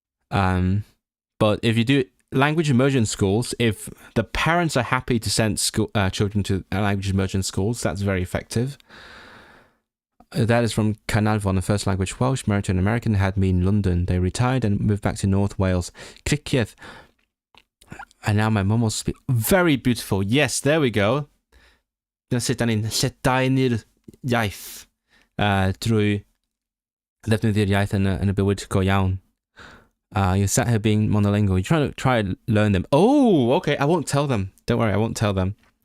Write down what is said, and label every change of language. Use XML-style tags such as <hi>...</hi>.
<en>But if you do language immersion schools, if the parents are happy to send children to language immersion schools, that's very effective. That is from Carnarvon, the first language Welsh, married to an American, had me in London. They retired and moved back to North Wales. Cricieth. And now my mum will speak. Very beautiful. Yes, there we go.</en> <cy>Dyna sut da ni'n lledaenu'r iaith drwy ddefnyddio'r iaith yn y bywyd go iawn.</cy> <en>You're sat here being monolingual. You're trying to learn them. Oh, okay. I won't tell them. Don't worry, I won't tell them.</en>